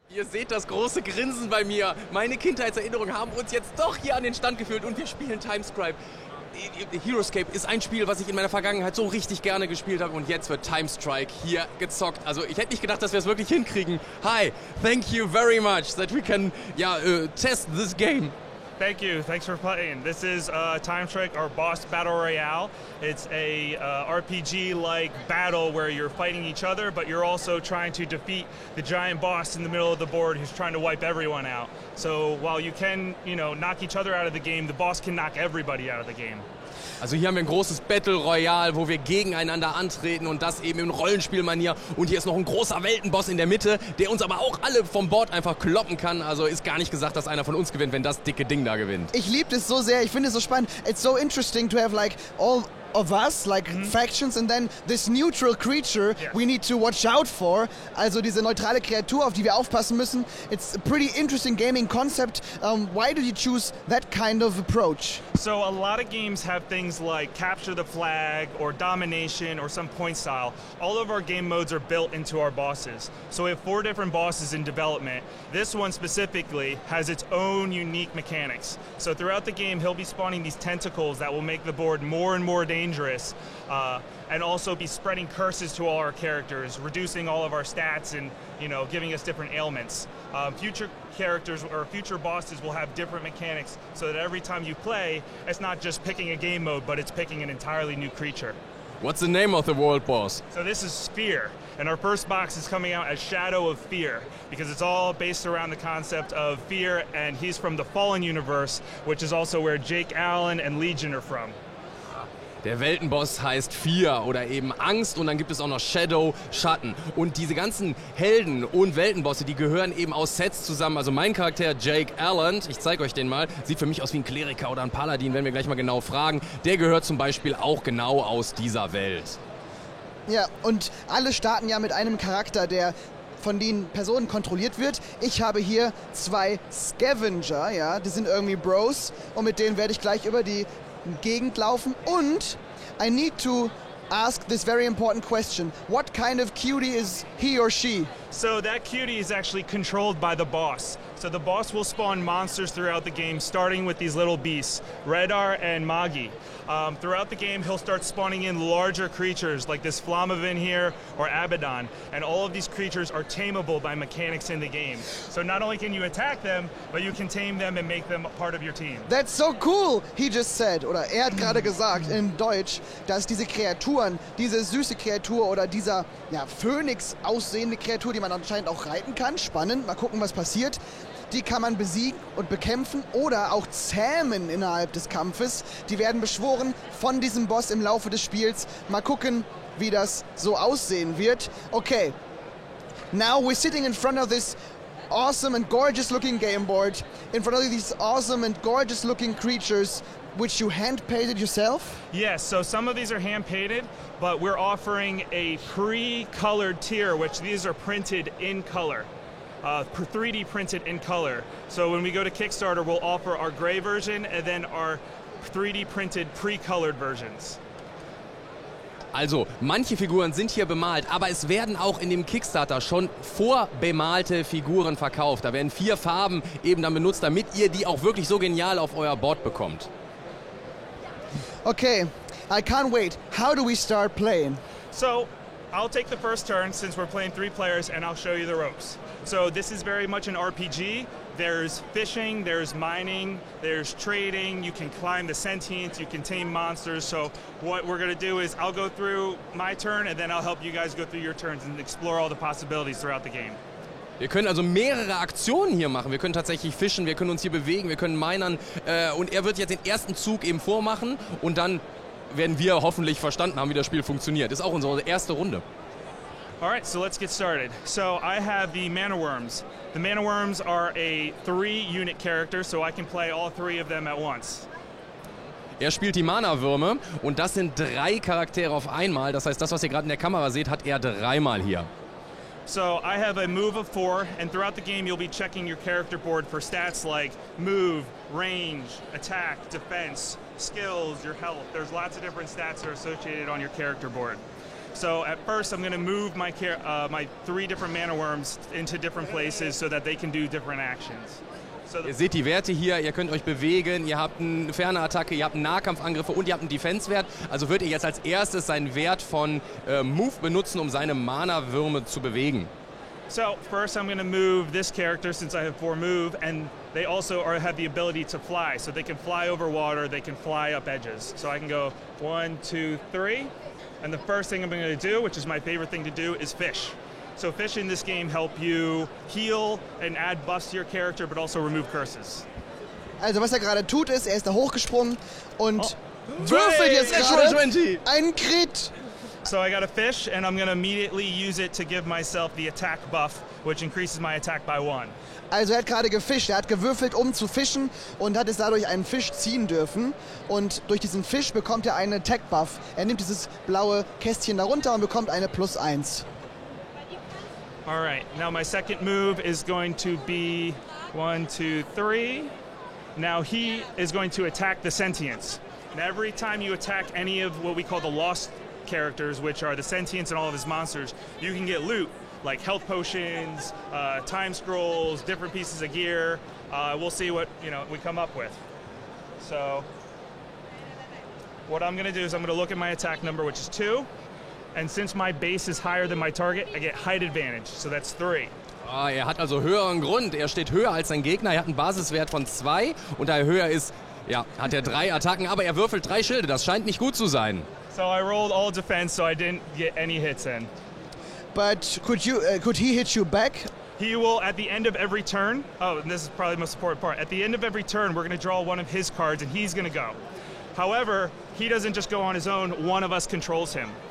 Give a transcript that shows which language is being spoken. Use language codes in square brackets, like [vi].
[de] Ihr seht das große Grinsen bei mir. Meine Kindheitserinnerungen haben uns jetzt doch hier an den Stand geführt und wir spielen Timescribe. Heroescape ist ein Spiel, was ich in meiner Vergangenheit so richtig gerne gespielt habe und jetzt wird Timestrike hier gezockt. Also ich hätte nicht gedacht, dass wir es wirklich hinkriegen. [en] Hi, thank you very much that we can test this game. Thank you. Thanks for playing. This is Timestrike, our boss battle royale. It's a RPG-like battle where you're fighting each other, but you're also trying to defeat the giant boss in the middle of the board who's trying to wipe everyone out. So while you can, knock each other out of the game, the boss can knock everybody out of the game. [de] Also hier haben wir ein großes Battle Royale, wo wir gegeneinander antreten und das eben in Rollenspielmanier. Und hier ist noch ein großer Weltenboss in der Mitte, der uns aber auch alle vom Board einfach kloppen kann. Also ist gar nicht gesagt, dass einer von uns gewinnt, wenn das dicke Ding da gewinnt. Ich liebe das so sehr, ich finde es so spannend. [en] It's so interesting to have like all of us, like factions, and then this neutral creature we need to watch out for. [de] Also diese neutrale Kreatur, auf die wir aufpassen müssen. [en] It's a pretty interesting gaming concept. Why did you choose that kind of approach? So a lot of games have things like capture the flag or domination or some point style. All of our game modes are built into our bosses. So we have 4 different bosses in development. This one specifically has its own unique mechanics. So throughout the game, he'll be spawning these tentacles that will make the board more and more dangerous, and also be spreading curses to all our characters, reducing all of our stats and giving us different ailments. Future characters or future bosses will have different mechanics so that every time you play, it's not just picking a game mode, but it's picking an entirely new creature. What's the name of the world boss? So this is Spear, and our first box is coming out as Shadow of Fear, because it's all based around the concept of fear, and he's from the Fallen universe, which is also where Jake Allen and Legion are from. [de] Der Weltenboss heißt Fear oder eben Angst und dann gibt es auch noch Shadow, Schatten. Und diese ganzen Helden und Weltenbosse, die gehören eben aus Sets zusammen. Also mein Charakter Jake Allen, ich zeige euch den mal, sieht für mich aus wie ein Kleriker oder ein Paladin, wenn wir gleich mal genau fragen. Der gehört zum Beispiel auch genau aus dieser Welt. Ja, und alle starten ja mit einem Charakter, der von den Personen kontrolliert wird. Ich habe hier 2 Scavenger, ja, die sind irgendwie Bros und mit denen werde ich gleich über die Gegend laufen und [en] I need to ask this very important question. What kind of cutie is he or she? So that cutie is actually controlled by the boss. So the boss will spawn monsters throughout the game, starting with these little beasts, Redar and Magi. Throughout the game, he'll start spawning in larger creatures like this Flamavin here or Abaddon, and all of these creatures are tameable by mechanics in the game. So not only can you attack them, but you can tame them and make them part of your team. That's so cool, he just said, [de] oder er hat gerade gesagt in Deutsch, dass diese Kreaturen, diese süße Kreatur oder dieser Phönix aussehende Kreatur, die man anscheinend auch reiten kann, spannend, mal gucken, was passiert. Die kann man besiegen und bekämpfen oder auch zähmen innerhalb des Kampfes. Die werden beschworen von diesem Boss im Laufe des Spiels. Mal gucken, wie das so aussehen wird. [en] Okay, now we're sitting in front of this awesome and gorgeous looking game board, in front of these awesome and gorgeous looking creatures, which you hand-painted yourself? Yes, so some of these are hand-painted, but we're offering a pre-colored tier, which these are printed in color. 3D printed in color. So when we go to Kickstarter, we'll offer our gray version and then our 3D printed pre-colored versions. [de] Also, manche Figuren sind hier bemalt, aber es werden auch in dem Kickstarter schon vorbemalte Figuren verkauft. Da werden 4 Farben eben dann benutzt, damit ihr die auch wirklich so genial auf euer Board bekommt. [en] Okay, I can't wait. How do we start playing? So, I'll take the first turn since we're playing 3 players and I'll show you the ropes. So this is very much an RPG. There's fishing, there's mining, there's trading, you can climb the sentience, you can tame monsters. So what we're gonna do is I'll go through my turn and then I'll help you guys go through your turns and explore all the possibilities throughout the game. [de] Wir können also mehrere Aktionen hier machen. Wir können tatsächlich fischen, wir können uns hier bewegen, wir können minern. Und er wird jetzt den ersten Zug eben vormachen und dann werden wir hoffentlich verstanden haben, wie das Spiel funktioniert. Das ist auch unsere erste Runde. [en] Alright, so let's get started. So I have the Mana Worms. The Mana Worms are a 3-unit character, so I can play all 3 of them at once. [de] Er spielt die Mana-Würme und das sind 3 Charaktere auf einmal. Das heißt, das, was ihr gerade in der Kamera seht, hat er 3-mal hier. [en] So I have a move of 4, and throughout the game you'll be checking your character board for stats like move, range, attack, defense, skills, your health. There's lots of different stats that are associated on your character board. So at first I'm going to move my 3 different mana worms into different places so that they can do different actions. So [de] Ihr seht die Werte hier, ihr könnt euch bewegen, ihr habt eine ferne Attacke, ihr habt einen Nahkampfangriffe und ihr habt einen Defense-Wert. Also würdet ihr jetzt als erstes seinen Wert von Move benutzen, um seine Mana-Würme zu bewegen. [en] So first I'm going to move this character since I have 4 move, and they also have the ability to fly. So they can fly over water, they can fly up edges. So I can go 1, 2, 3, and the first thing I'm going to do, which is my favorite thing to do, is fish. So fish in this game help you heal and add buffs to your character, but also remove curses. [de] Also was er gerade tut ist, er ist da hochgesprungen und würfelt jetzt [en] Natural [de] gerade [en] 20. [de] einen Crit. [en] So I got a fish, and I'm going to immediately use it to give myself the attack buff, which increases my attack by 1. [de] Also er hat gerade gefischt, er hat gewürfelt, um zu fischen und hat es dadurch einen Fisch ziehen dürfen. Und durch diesen Fisch bekommt er einen Attack-Buff. Er nimmt dieses blaue Kästchen darunter und bekommt eine +1. [en] All right, now my second move is going to be 1, 2, 3. Now he is going to attack the sentience. And every time you attack any of what we call the lost characters, which are the sentients and all of his monsters, you can get loot, like health potions, time scrolls, different pieces of gear. We'll see what we come up with. So what I'm going to do is I'm going to look at my attack number, which is 2. And since my base is higher than my target, I get height advantage, so that's 3. [de] Er hat also höheren Grund, er steht höher als sein Gegner, er hat einen Basiswert von 2 und da er höher ist, ja, hat er 3 Attacken, aber er würfelt 3 Schilde, das scheint nicht gut zu sein. [en] So I rolled all defense, so I didn't get any hits in. But could he hit you back? He will, at the end of every turn, and this is probably the most important part, at the end of every turn, we're going to draw one of his cards and he's going to go. However, he doesn't just go on his own, one of us controls him.